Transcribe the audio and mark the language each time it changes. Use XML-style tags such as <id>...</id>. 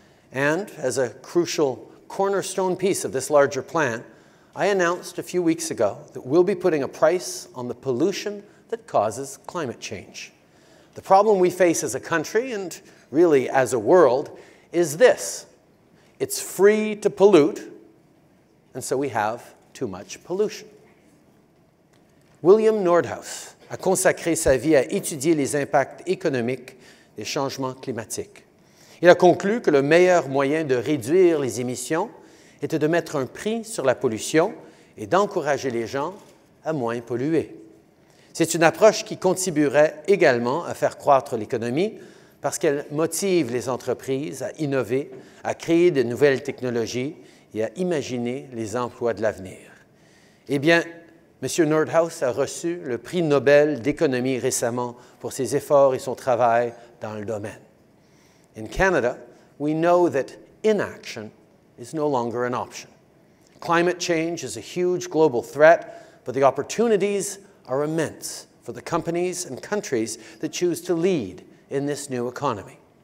<en>And as a crucial cornerstone piece of this larger plan, I announced a few weeks ago that we'll be putting a price on the pollution that causes climate change. The problem we face as a country, and really as a world, is this. It's free to pollute, and so we have too much pollution.</en> <fr>William Nordhaus a consacré sa vie à étudier les impacts économiques des changements climatiques. Il a conclu que le meilleur moyen de réduire les émissions était de mettre un prix sur la pollution et d'encourager les gens à moins polluer. C'est une approche qui contribuerait également à faire croître l'économie parce qu'elle motive les entreprises à innover, à créer de nouvelles technologies et à imaginer les emplois de l'avenir. Eh bien, M. Nordhaus a reçu le prix Nobel d'économie récemment pour ses efforts et son travail dans le domaine.</fr> <en>In Canada, we know that inaction is no longer an option. Climate change is a huge global threat, but the opportunities are immense for the companies and countries that choose to lead in this new economy.</en>